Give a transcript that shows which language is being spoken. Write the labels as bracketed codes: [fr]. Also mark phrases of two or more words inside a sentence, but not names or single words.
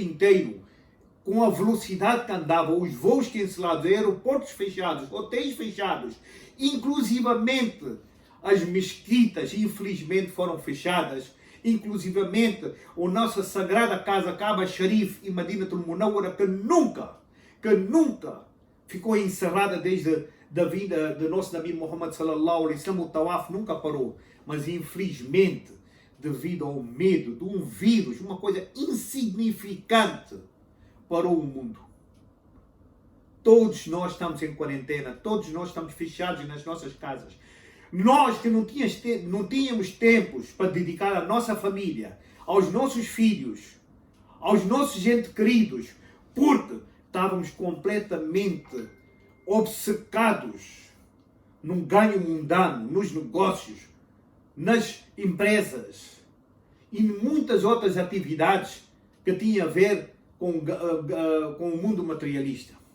[pt] inteiro, com a velocidade que andava, os voos cancelados, aeroportos fechados, hotéis fechados, inclusivamente as mesquitas, infelizmente, foram fechadas, inclusivamente a nossa sagrada casa Kaaba Sharif e Madinatul Munawwara, que nunca ficou encerrada desde a vinda do nosso Nabi Muhammad [ar] صلى الله عليه وسلم, [pt] o Tawaf nunca parou, mas infelizmente, devido ao medo de um vírus, uma coisa insignificante, parou o mundo. Todos nós estamos em quarentena, todos nós estamos fechados nas nossas casas. Nós que não tínhamos tempos para dedicar à nossa família, aos nossos filhos, aos nossos entes queridos, porque estávamos completamente obcecados num ganho mundano, nos negócios, nas empresas e em muitas outras atividades que tinham a ver com o mundo materialista.